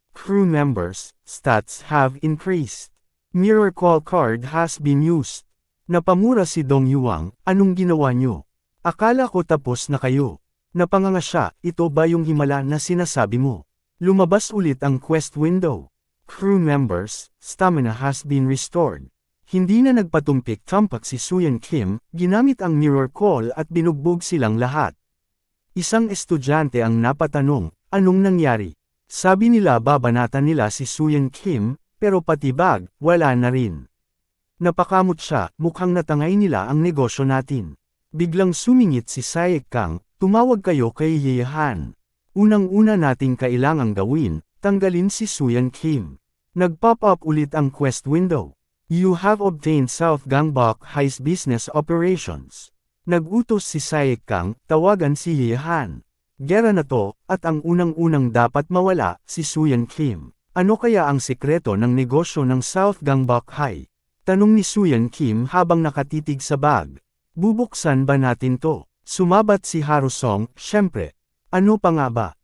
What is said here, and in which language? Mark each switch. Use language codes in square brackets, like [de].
[en] Crew members, stats have increased. Mirror call card has been used. [tl] Napamura si Dong Yuang, anong ginawa nyo? Akala ko tapos na kayo. Napanganga siya, ito ba yung himala na sinasabi mo? Lumabas ulit ang quest window. [en] Crew members, stamina has been restored. [tl] Hindi na nagpatumpik-tampak si Suyan Kim, ginamit ang mirror call at binugbog silang lahat. Isang estudyante ang napatanong, anong nangyari? Sabi nila babanatan nila si Suyan Kim, pero pati bag, wala na rin. Napakamot siya, mukhang natangay nila ang negosyo natin. Biglang sumingit si Saek Kang, tumawag kayo kay Yehan. Unang-una nating kailangang gawin, tanggalin si Suyan Kim. Nag-pop up ulit ang quest window. [en] You have obtained South Gangbok High's business operations. [tl] Nag-utos si Saek Kang, tawagan si Yehan. Gera na to, at ang unang-unang dapat mawala, si Suyan Kim. Ano kaya ang sikreto ng negosyo ng South Gangbok High? Tanong ni Suyan Kim habang nakatitig sa bag. Bubuksan ba natin to? Sumabat si Harusong, syempre. Ano pa nga ba?